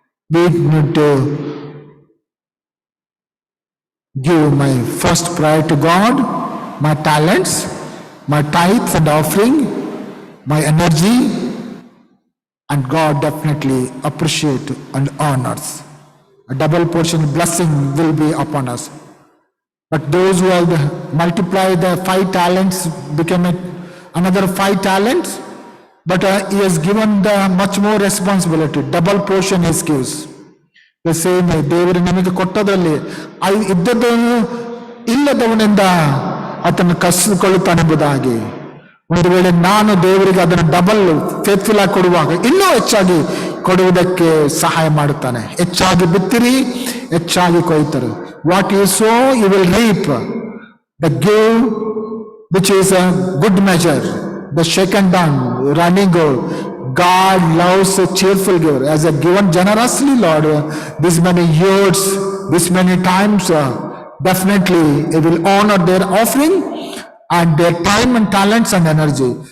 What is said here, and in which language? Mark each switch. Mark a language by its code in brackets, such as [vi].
[en] We need to give my first priority to God, my talents, my tithes and offering, my energy, and God definitely appreciate and honors. A double portion blessing will be upon us. But those who have multiplied the 5 talents become another 5 talents, but he has given the much more responsibility. Double portion he gives. The same way, [kn] ದೇವರು ನಮಗೆ ಕೊಟ್ಟದಲ್ಲಿ ಇದ್ದದ್ದನ್ನು ಇಲ್ಲದವನಿಂದ ಅದನ್ನು ಕಸಿದುಕೊಳ್ಳುತ್ತಾನೆಂಬುದಾಗಿ, ಒಂದು ವೇಳೆ ನಾನು ದೇವರಿಗೆ ಅದನ್ನು double faithful ಆಗಿ ಕೊಡುವಾಗ ಇನ್ನೂ ಹೆಚ್ಚಾಗಿ ಕೊಡುವುದಕ್ಕೆ ಸಹಾಯ ಮಾಡುತ್ತಾನೆ. ಹೆಚ್ಚಾಗಿ ಬಿತ್ತಿರಿ, ಹೆಚ್ಚಾಗಿ ಕೊಯ್ತರು. [en] What you sow, you will reap. The give, which is a good measure, the shaken down, running over. God loves a cheerful giver. As a given generously, Lord, this many years, this many times, definitely He will honor their offering and their time and talents and energy.